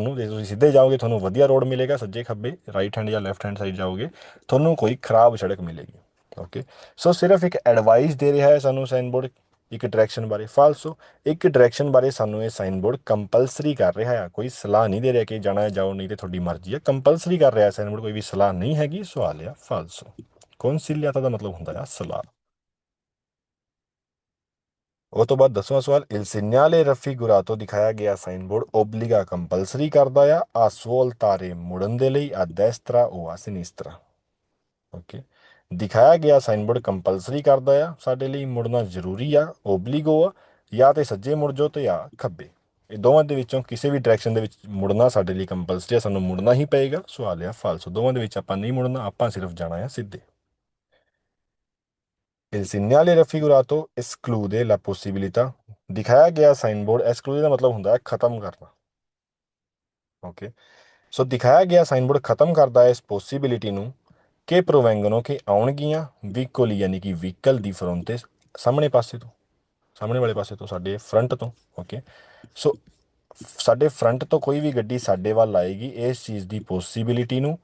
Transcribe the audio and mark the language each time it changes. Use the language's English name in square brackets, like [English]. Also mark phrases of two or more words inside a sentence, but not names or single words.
[Punjabi] ਤੁਹਾਨੂੰ ਜੇ ਤੁਸੀਂ ਸਿੱਧੇ ਜਾਓਗੇ ਤੁਹਾਨੂੰ ਵਧੀਆ ਰੋਡ ਮਿਲੇਗਾ ਸੱਜੇ ਖੱਬੇ [English] right hand [Punjabi] ਜਾਂ [English] left hand side [Punjabi] ਜਾਓਗੇ ਤੁਹਾਨੂੰ ਕੋਈ ਖਰਾਬ ਸੜਕ ਮਿਲੇਗੀ ਓਕੇ ਸੋ ਸਿਰਫ ਇੱਕ ਐਡਵਾਈਸ ਦੇ ਰਿਹਾ ਹੈ ਸਾਨੂੰ ਸਾਈਨਬੋਰਡ ਇੱਕ ਡਾਇਰੈਕਸ਼ਨ ਬਾਰੇ ਫਾਲਸੋ ਇੱਕ ਡਾਇਰੈਕਸ਼ਨ ਬਾਰੇ ਸਾਨੂੰ ਇਹ ਸਾਈਨਬੋਰਡ ਕੰਪਲਸਰੀ ਕਰ ਰਿਹਾ ਹੈ ਕੋਈ ਸਲਾਹ ਨਹੀਂ ਦੇ ਰਿਹਾ ਕਿ ਜਾਣਾ ਹੈ ਜਾਓ ਨਹੀਂ ਤੇ ਤੁਹਾਡੀ ਮਰਜ਼ੀ ਹੈ ਕੰਪਲਸਰੀ ਕਰ ਰਿਹਾ ਸਾਈਨਬੋਰਡ ਕੋਈ ਵੀ ਸਲਾਹ ਨਹੀਂ ਹੈਗੀ ਸਵਾਲ ਆ ਫਾਲਸੋ consigliata ਦਾ ਮਤਲਬ ਹੁੰਦਾ ਆ ਸਲਾਹ ਉਹ ਤੋਂ ਬਾਅਦ 10ਵਾਂ ਸਵਾਲ [Italian] il segnale raffigurato [Punjabi] ਦਿਖਾਇਆ ਗਿਆ ਸਾਈਨਬੋਰਡ ਓਬਲੀਗਾ ਕੰਪਲਸਰੀ ਕਰਦਾ ਆ [Italian] a svoltare [Punjabi] ਮੁੜਨ ਦੇ ਲਈ [Italian] a destra o a sinistra [Punjabi] ਓਕੇ ਦਿਖਾਇਆ ਗਿਆ ਸਾਈਨਬੋਰਡ ਕੰਪਲਸਰੀ ਕਰਦਾ ਆ ਸਾਡੇ ਲਈ ਮੁੜਨਾ ਜ਼ਰੂਰੀ ਆ ਓਬਲੀਗੋ ਆ ਜਾਂ ਤੇ ਸੱਜੇ ਮੁੜ ਜਾਓ ਤੇ ਜਾਂ ਖੱਬੇ ਇਹ ਦੋਵਾਂ ਦੇ ਵਿੱਚੋਂ ਕਿਸੇ ਵੀ ਡਾਇਰੈਕਸ਼ਨ ਦੇ ਵਿੱਚ ਮੁੜਨਾ ਸਾਡੇ ਲਈ ਕੰਪਲਸਰੀ ਆ ਸਾਨੂੰ ਮੁੜਨਾ ਹੀ ਪਏਗਾ ਸਵਾਲ ਆ ਫਾਲਸੋ ਦੋਵਾਂ ਦੇ ਵਿੱਚ ਆਪਾਂ ਨਹੀਂ ਮੁੜਨਾ ਆਪਾਂ ਸਿਰਫ ਜਾਣਾ ਆ ਸਿੱਧੇ [Italian] Il segnale raffigurato esclude la possibilità [Punjabi] ਦਿਖਾਇਆ ਗਿਆ ਸਾਈਨਬੋਰਡ ਐਕਸਕਲੂਡ ਦਾ ਮਤਲਬ ਹੁੰਦਾ ਹੈ ਖਤਮ ਕਰਨਾ ਓਕੇ ਸੋ ਦਿਖਾਇਆ ਗਿਆ ਸਾਈਨਬੋਰਡ ਖਤਮ ਕਰਦਾ ਹੈ ਇਸ ਪੋਸੀਬਿਲਿਟੀ ਨੂੰ ਕਿ ਪ੍ਰੋਵੈਂਗਨੋ ਕਿ ਆਉਣਗੀਆਂ ਵਹੀਕਲ ਯਾਨੀ ਕਿ ਵਹੀਕਲ ਦੀ ਫਰੰਟ ਸਾਹਮਣੇ ਪਾਸੇ ਤੋਂ ਸਾਹਮਣੇ ਵਾਲੇ ਪਾਸੇ ਤੋਂ ਸਾਡੇ ਫਰੰਟ ਤੋਂ ਓਕੇ ਸੋ ਸਾਡੇ ਫਰੰਟ ਤੋਂ ਕੋਈ ਵੀ ਗੱਡੀ ਸਾਡੇ ਵੱਲ ਆਏਗੀ ਇਸ ਚੀਜ਼ ਦੀ ਪੋਸੀਬਿਲਿਟੀ ਨੂੰ